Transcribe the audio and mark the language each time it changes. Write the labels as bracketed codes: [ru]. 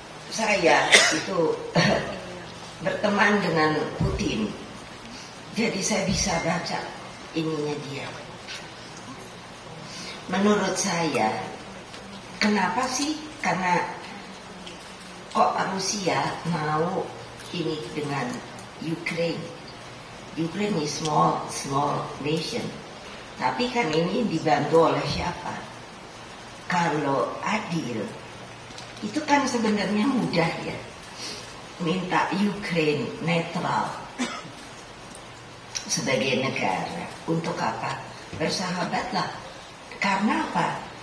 [id] Saya itu berteman dengan Putin, jadi saya bisa baca ininya dia. Menurut saya, kenapa sih? Karena kok Rusia mau ini dengan Ukraine? [en] Ukraine is small nation. [id] Tapi kan ini dibantu oleh siapa? Kalau adil, itu kan sebenarnya mudah ya. Minta Ukraine netral sebagai negara. Untuk apa? Bersahabatlah. Karena apa?